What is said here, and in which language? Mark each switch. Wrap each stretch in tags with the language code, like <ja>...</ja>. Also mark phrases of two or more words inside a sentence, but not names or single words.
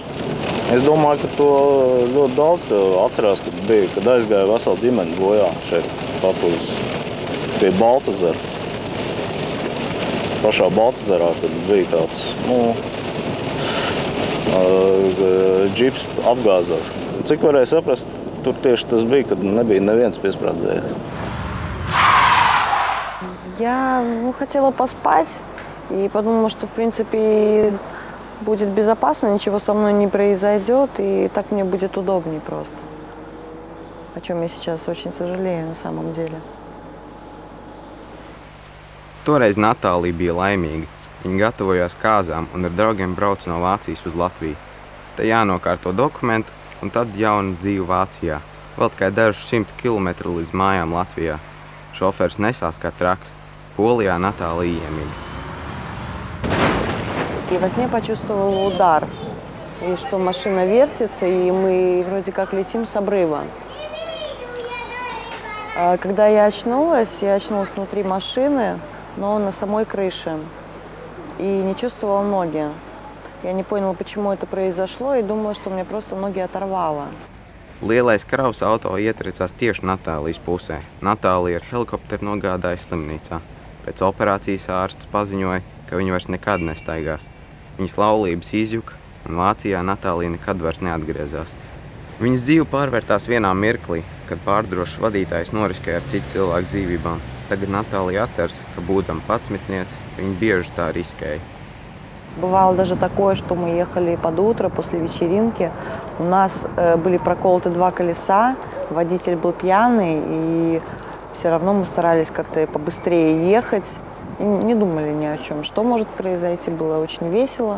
<lv>Es domāju, ka to ļoti daudz atcerās, kad aizgāja vesela ģimene bojā šeit pat pie Baltazara. Pašā Baltazarā, kad bija tāds, džips apgāzās. Cik varēja saprast, tur tieši tas bija, kad nebija neviens piesprādzējies.</lv> <ru>Я хотела поспать и подумала, что, в принципе, будет безопасно, ничего со мной не произойдет, и так мне будет удобнее просто. О чем я сейчас очень сожалею на самом деле.</ru> <lv>Toreiz Natālija bija laimīga. Viņa gatavojās kāzām un ar draugiem brauc no Vācijas uz Latviju. Te jānokārto dokumentu un tad jauna dzīve Vācijā. Vēl tikai dažus 100 kilometru līdz mājām Latvijā. Šofērs nesās kā traks. Polijā Natālija iemīga.</lv> <ru>И во сне почувствовала удар, и что машина вертится, и мы вроде как летим с обрыва. Когда я очнулась внутри машины, но на самой крыше, и не чувствовала ноги. Я не поняла, почему это произошло, и думала, что мне просто ноги оторвало.</ru> <lv>Lielais kravas auto ietricās tieši Natālijas pusē. Natālija ar helikopteru nogādāja slimnīcā. Pēc operācijas ārsts paziņoja, ka viņa vairs nekad nestaigās. Viņas laulības izjuka, un Vācijā Natālija nekad vairs neatgriezās. Viņas dzīve pārvērtās vienā mirklī, kad pārdrošs vadītājs noriskēja ar citu cilvēku dzīvībām. Tagad Natālija atceras, ka būdama 11, viņa bieži tā riskēja.</lv> <ru>Бывало даже такое, что мы ехали под утро после вечеринки. У нас были проколоты 2 колеса, водитель был пьяный, и все равно мы старались как-то побыстрее ехать. И не думали ни о чем, что может произойти, было очень весело.</ru>